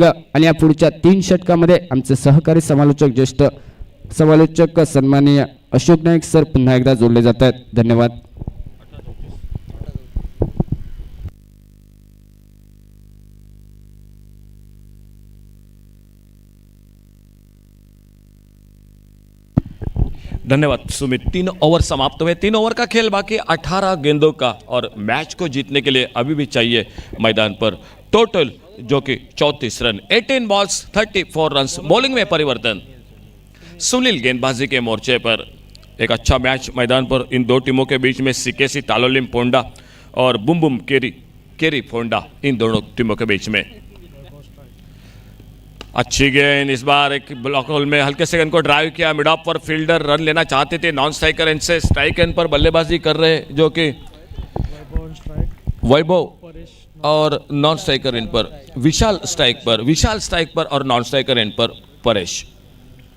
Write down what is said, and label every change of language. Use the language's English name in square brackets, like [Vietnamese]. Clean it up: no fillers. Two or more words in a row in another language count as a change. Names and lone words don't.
[Marathi] आणि या पुढच्या 3 षटकामध्ये आमचे सहकारी समालोचक, ज्येष्ठ समालोचक सन्माननीय अशोक नाईक सर पुन्हा एकदा जोडले जात आहेत. धन्यवाद. [Hindi] धन्यवाद सुमित। 3 ओवर समाप्त हुए। 3 ओवर का खेल बाकी, 18 गेंदों का, और मैच को जीतने के लिए अभी भी चाहिए मैदान पर टोटल जो कि 34 रन। 18 बॉल्स 34 रन्स। बॉलिंग में परिवर्तन, सुनील गेंदबाजी के मोर्चे पर एक अच्छा मैच मैदान पर इन दो टीमों के बीच में सीकेसी तालोलिम पोंडा और बुम केरी फोंडा, इन दोनों टीमों के बीच में। अच्छी गेंद इस बार एक [English] block hole [Hindi] में हल्के से गेंद को ड्राइव किया, [English] mid off [Hindi] पर फील्डर रन लेना चाहते थे, [English] non striker end [Hindi] से [English] strike end [Hindi] पर बल्लेबाजी कर रहे जो कि वैभव, और [English] non striker end [Hindi] पर विशाल स्ट्राइक पर और [English] non striker end [Hindi] पर परेश।